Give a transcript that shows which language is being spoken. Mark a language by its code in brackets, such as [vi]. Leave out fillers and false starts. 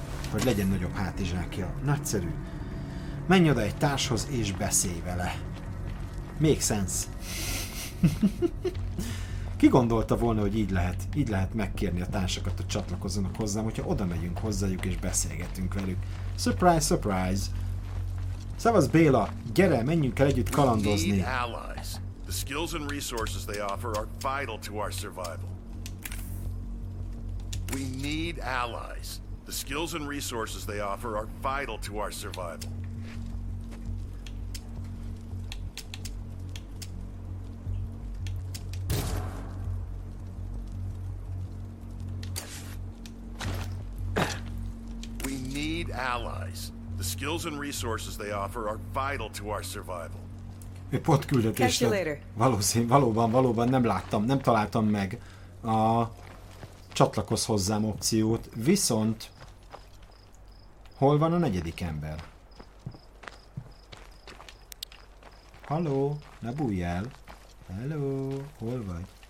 [hu] Hogy legyen nagyobb hátizsákja. Nagyszerű. Menj oda egy társhoz és beszélj vele. [en] Make sense. [hu] Ki gondolta volna, hogy így lehet megkérni a társakat, hogy csatlakozzanak hozzám, hogyha oda megyünk hozzájuk és beszélgetünk velük. [en] Surprise, surprise! [hu] Szevasz Béla, gyere, menjünk el együtt kalandozni! [en] We need allies. The skills and resources they offer are vital to our survival. We need allies. The skills and resources they offer are vital to our survival. Allies. The skills and resources they offer are vital to our survival. [hu] Pont küldetésre. Valószínű, valóban nem láttam, nem találtam meg a csatlakozz hozzám opciót. Viszont hol van a negyedik ember? Halló, ne bújj el. Hello, hol vagy?